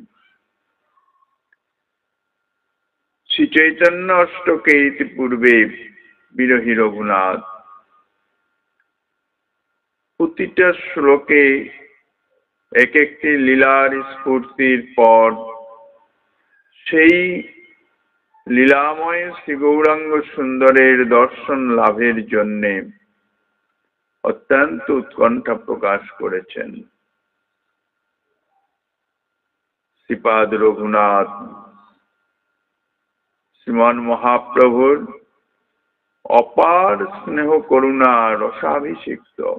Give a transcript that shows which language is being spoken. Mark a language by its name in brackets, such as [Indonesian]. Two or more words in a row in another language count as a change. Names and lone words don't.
[Bangla] শ্রী চৈতন্য অষ্টকে পূর্বে বিরহী রঘুনাথ প্রতিটা শ্লোকে এক এক লীলার স্ফূর্তির পর সেই লীলাময় শ্রী গৌরাঙ্গ সুন্দরের দর্শন লাভের জন্য অত্যন্ত উৎকণ্ঠা প্রকাশ করেছেন। শ্রীপাদ রঘুনাথ শ্রীমান মহাপ্রভুর অপার স্নেহ করুণা রসাভিষিক্ত।